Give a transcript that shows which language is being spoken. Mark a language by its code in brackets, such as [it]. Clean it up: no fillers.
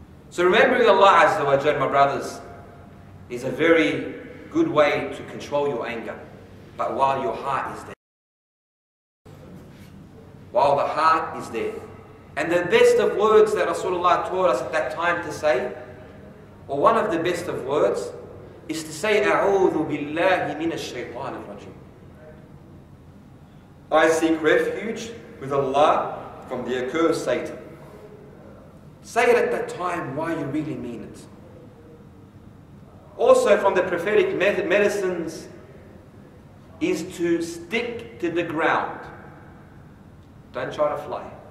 [en] So remembering Allah Azza wa Jal, my brothers, is a very good way to control your anger. But while your heart is there. While the heart is there. And the best of words that Rasulullah taught us at that time to say, or one of the best of words, is to say, [ar] أعوذ بالله من الشيطان الرجيم. [en] I seek refuge with Allah from the accursed Satan. Say it at that time why you really mean it. Also from the prophetic medicines is to stick to the ground. Don't try to fly.